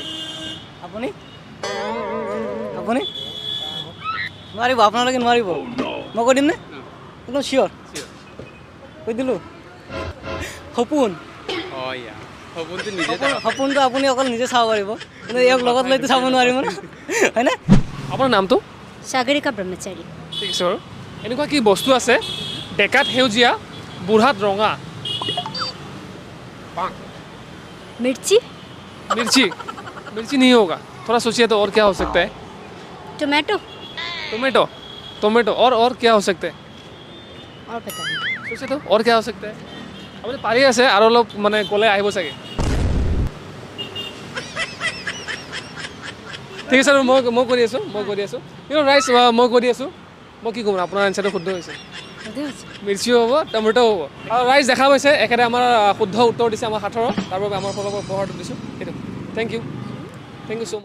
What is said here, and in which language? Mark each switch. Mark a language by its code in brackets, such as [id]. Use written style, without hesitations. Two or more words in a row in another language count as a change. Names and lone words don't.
[as] আপুনি নোৱাৰিব আপোনালোকে নোৱাৰিব মই কৈ দিম নে একদম চিয়'ৰ কৈ দিলোঁ সপোন সপোনটো আপুনি অকল নিজে চাব পাৰিব কিন্তু ইয়াক লগত লৈতো চাব নোৱাৰিব ন হয়নে আপোনাৰ নামটো সাগৰিকা ব্ৰহ্মচাৰী ঠিক আছে বাৰু এনেকুৱা কি বস্তু আছে ডেকাত সেউজীয়া বুঢ়াত ৰঙা [hi] मिर्ची मिर्ची मिर्ची नहीं होगा थोड़ा सोचिए तो और क्या हो सकता है टोमेटो टोमेटो टोमेटो और क्या हो सकता है और पता नहीं सोचिए तो और क्या हो सकता है [as] আপুনি পাৰি আছে আৰু অলপ মানে ক'লে আহিব চাগে ঠিক আছে মই কৰি আছোঁ ৰাইজ মই কৰি আছোঁ মই কি ক'ম আপোনাৰ এনচাৰটো শুদ্ধ হৈছে মিৰ্চি হ'ব টমেটো হ'ব আৰু ৰাইজ দেখা পাইছে একেবাৰে আমাৰ শুদ্ধ উত্তৰ দিছে আমাৰ সাঁথৰৰ তাৰ বাবে আমাৰ ফালৰ পৰা উপহাৰটো দিছোঁ সেইটো [en] thank you so much